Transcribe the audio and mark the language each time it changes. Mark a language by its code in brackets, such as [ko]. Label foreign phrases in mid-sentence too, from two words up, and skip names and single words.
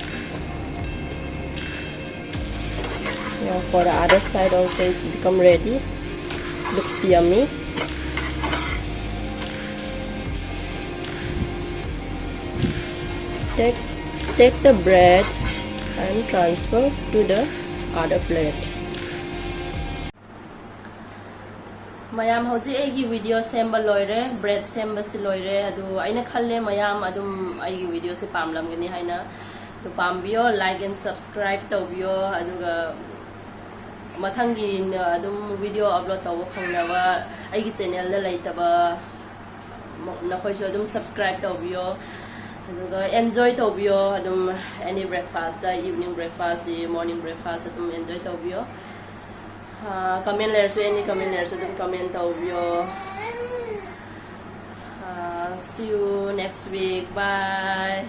[en] Yeah, for the other side also it's become ready. Looks yummy. Take the bread and transfer to the other plate. [mni] Mayam hoji agi video semba loire bread semba si loire adu aina khalle mayam adum agi video se pamlam gani haina to pambio [en] like and subscribe [mni] tawbio aduga mathangi adum video upload taw phangnawa agi channel da laitaba na khoi so adum subscribe tawbio aduga enjoy tawbio adum [en] any breakfast [mni] da [en] evening breakfast morning breakfast [mni] adum enjoy tawbio. [en] Comment later, any comment later, don't comment over. See you next week. Bye.